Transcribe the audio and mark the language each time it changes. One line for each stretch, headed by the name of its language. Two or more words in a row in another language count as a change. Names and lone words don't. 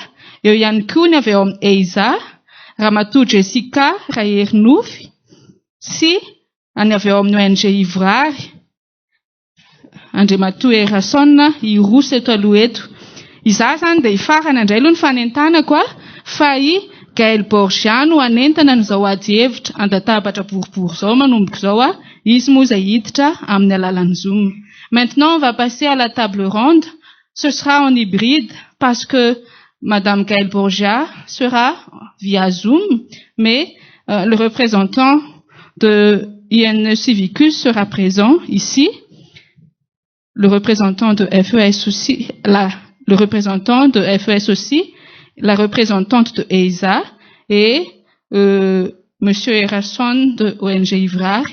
Malagasy: Eo ihany koa ny avy eo amin'ny EISA Ramatoa Jessica Raherinofy sy ny avy eo amin'ny ONG Ivoirary Andriamatoa Erason hiroso eto aloha eto. Izaho zany dia hifarana indray aloha ny fanentanako fa i Gaël Borgia no anentana n'izao ady-hevitra an-databatra boribory zao manomboka izao izy moa izay hiditra amin'ny alalan'ny Zoom.
French: Maintenant, on va passer à la table ronde. Ce sera en hybride parce que Madame Gaël Borgia sera via Zoom, mais le représentant de INE Civicus sera présent ici. Le représentant de FES aussi, le représentant de FES aussi, la représentante de EISA et Monsieur Erason de ONG Ivoirary.